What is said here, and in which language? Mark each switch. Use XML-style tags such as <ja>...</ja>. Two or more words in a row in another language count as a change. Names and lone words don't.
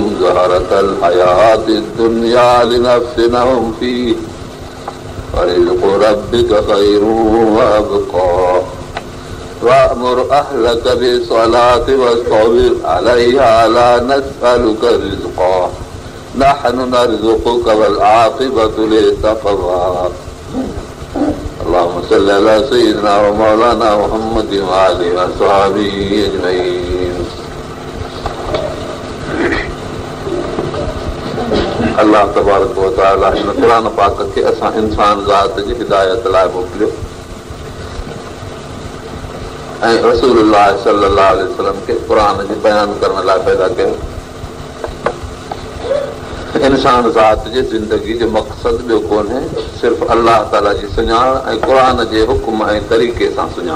<ar>زهرة الحياة الدنيا لنفتنهم فيه ورزق ربك خير وأبقى وأمر أهلك بالصلاة واصطبر عليها لا نسألك رزقا نحن نرزقك والعاقبة للتقوى اللهم صل على سيدنا ومولانا محمد وآله وصحبه أجمعين</ar> <sd>अल्लाह</sd> <ar>تبارك وتعالى</ar> <sd>हिन क़ुरान पाक खे असां इंसान ज़ात जी हिदायत लाइ मोकिलियो ऐं रसूलुल्लाह</sd> <ar>صلى الله عليه وسلم</ar> <sd>खे क़ुरान जो बयान करण लाइ पैदा कयो। इंसान ज़ात जी ज़िंदगी जो मक़सद ॿियो कोन्हे, सिर्फ़ अल्लाह ताला जी सुञाण ऐं क़ुरान जे हुक्म ऐं तरीक़े सां सुञाण।</sd>